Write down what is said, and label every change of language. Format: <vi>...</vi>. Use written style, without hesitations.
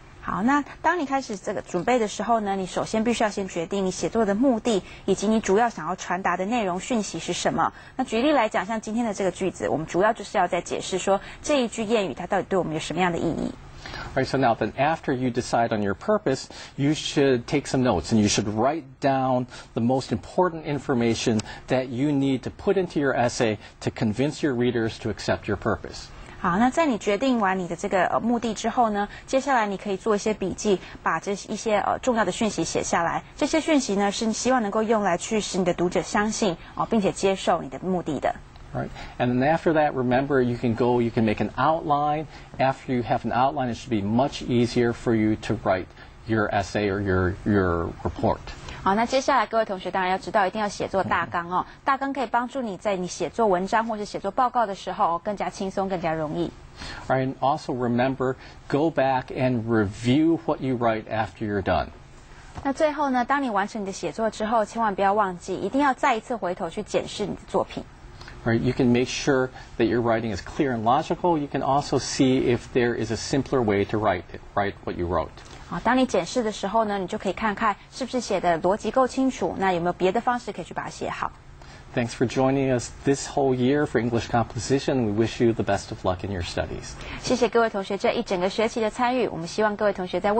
<zh>好，那当你开始这个准备的时候呢，你首先必须要先决定你写作的目的，以及你主要想要传达的内容讯息是什么。那举例来讲，像今天的这个句子，我们主要就是要在解释说这一句谚语它到底对我们有什么样的意义。</zh> <en>Right, so now then after you decide on your purpose, you should take some notes and you should write down the most important information that you need to put into your essay to convince your readers to accept your purpose.</en> <zh>好，那在你决定完你的这个目的之后呢，接下来你可以做一些笔记，把这一些重要的讯息写下来。这些讯息呢，是希望能够用来去使你的读者相信并且接受你的目的的。</zh> <en>Right. And then after that, remember, you can make an outline. After you have an outline, it should be much easier for you to write your essay or your report.</en> <zh>好，那接下来各位同学当然要知道，一定要写作大纲哦。大纲可以帮助你在你写作文章或是写作报告的时候更加轻松、更加容易。</zh> <en>All right, and also remember, go back and review what you write after you're done.</en> <zh>那最后呢，当你完成你的写作之后，千万不要忘记，一定要再一次回头去检视你的作品。</zh> <en>Right, you can make sure that your writing is clear and logical. You can also see if there is a simpler way to write what you wrote.</en> <zh>好，当你检视的时候呢，你就可以看看是不是写的逻辑够清楚，那有没有别的方式可以去把它写好。</zh> <en>Thanks for joining us this whole year for English composition. We wish you the best of luck in your studies.</en> <zh>谢谢各位同学这一整个学期的参与，我们希望各位同学在未来</zh>